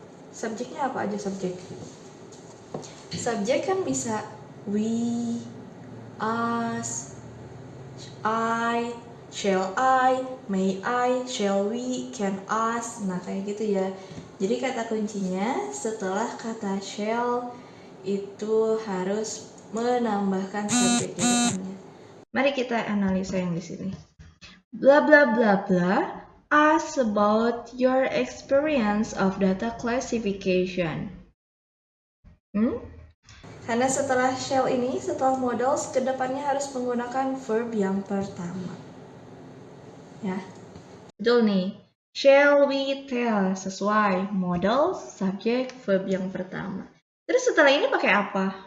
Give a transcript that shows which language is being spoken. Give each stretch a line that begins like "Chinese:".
Indonesian: Subjeknya apa aja subjek? Subjek kan bisa we, us, I, shall I, may I, shall we, can us. Nah, kayak gitu ya. Jadi kata kuncinya setelah kata shall itu harus menambahkan subjek di depannya. Mari kita analisa yang di sini. Blah blah blah blah.
English: Ask about your experience of data classification.
Indonesian: Karena setelah shall ini, setelah modals, kedepannya harus menggunakan verb yang pertama. Ya, betul nih.
English: Shall we tell,
Indonesian: sesuai modals, subjek, verb yang pertama. Terus setelah ini pakai apa?